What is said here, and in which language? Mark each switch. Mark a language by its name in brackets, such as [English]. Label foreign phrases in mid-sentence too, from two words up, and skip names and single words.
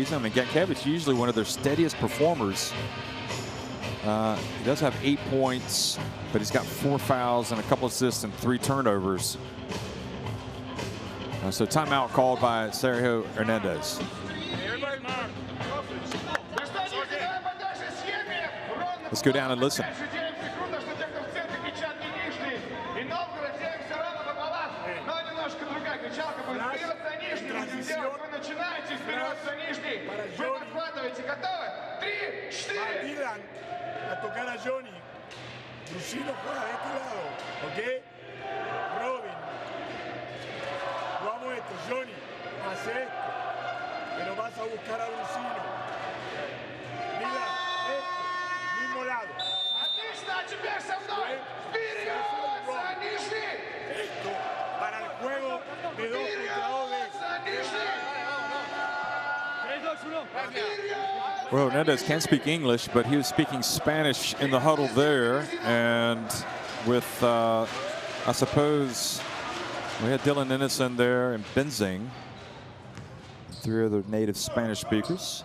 [English] I mean, Gankevich usually one of their steadiest performers. He does have 8 points, but he's got 4 fouls and a couple assists and 3 turnovers. So timeout called by Sergio Hernandez. Everybody mark. Let's go down and listen. [Russian] Круто, что те, кто в центре, кричат не Нижний. И Новгород, те все равно пополам. Но немножко другая кричалка будет. Вперед за Нижний. Вы начинаете, вперед за Нижний. Вы подхватываете. Готовы? 3, 4. [Spanish] Dylan a tocar a Johnny. Lucino juega de este lado, ¿ok? Robin. Jugamos esto, Johnny. Hace esto. Pero vas a buscar a Lucino. Dylan, esto. Mismo lado. [Russian] Отлично, а теперь со мной. Вперед за Нижний. [Spanish] Esto para el juego de 2 contra 2 de [Russian] За Нижний. [English] Well, Hernandez can't speak English, but he was speaking Spanish in the huddle there. And with, I suppose, we had Dylan Innocent there and Benzing, 3 other native Spanish speakers.